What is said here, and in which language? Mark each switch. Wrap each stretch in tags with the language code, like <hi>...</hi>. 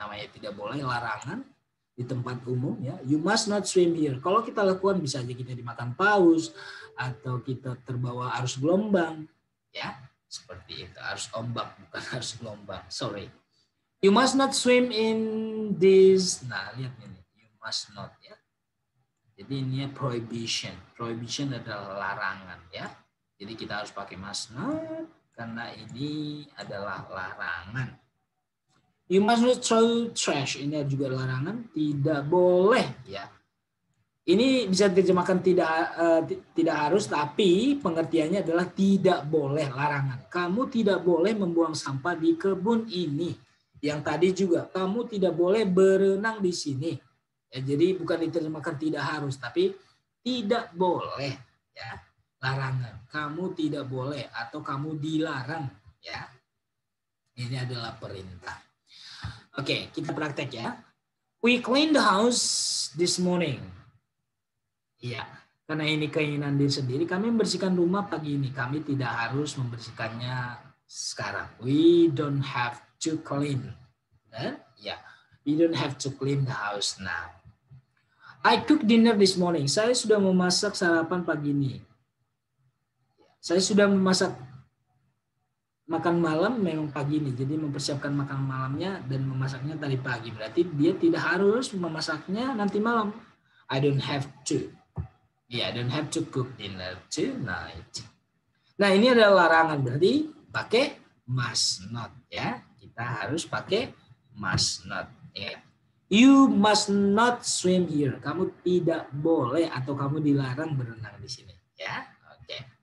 <id>Namanya tidak boleh, larangan di tempat umum ya.</id> <en>You must not swim here.</en> <id>Kalau kita lakukan bisa aja kita dimakan paus atau kita terbawa arus gelombang ya. Seperti itu, arus ombak bukan arus gelombang. Sorry.</id> <en>You must not swim in this.</en> <id>Nah, lihat ini.</id> <en>You must not</en> <id>ya. Jadi ini prohibition. Prohibition adalah larangan ya. Jadi kita harus pakai must not karena ini adalah larangan.</id> <en>You must not throw trash.</en> <id>Ini juga larangan, tidak boleh ya. Ini bisa diterjemahkan tidak harus, tapi pengertiannya adalah tidak boleh, larangan. Kamu tidak boleh membuang sampah di kebun ini. Yang tadi juga kamu tidak boleh berenang di sini. Ya, jadi bukan diterjemahkan tidak harus, tapi tidak boleh ya. Larangan, kamu tidak boleh atau kamu dilarang ya. Ini adalah perintah. Oke, kita praktek ya.</id> <en>We clean the house this morning.</en> <id>Iya, karena ini keinginan diri sendiri, kami membersihkan rumah pagi ini. Kami tidak harus membersihkannya sekarang.</id> <en>We don't have to clean. Ya, we don't have to clean the house now. I cooked dinner this morning.</en> <id>Saya sudah memasak sarapan pagi ini. Saya sudah memasak makan malam memang pagi ini. Jadi mempersiapkan makan malamnya dan memasaknya tadi pagi. Berarti dia tidak harus memasaknya nanti malam.</id> <en>I don't have to. I don't have to cook dinner tonight.</en> <id>Nah, ini adalah larangan. Berarti pakai must not ya. Kita harus pakai must not ya.</id> <en>You must not swim here.</en> <id>Kamu tidak boleh atau kamu dilarang berenang di sini ya. Oke.</id>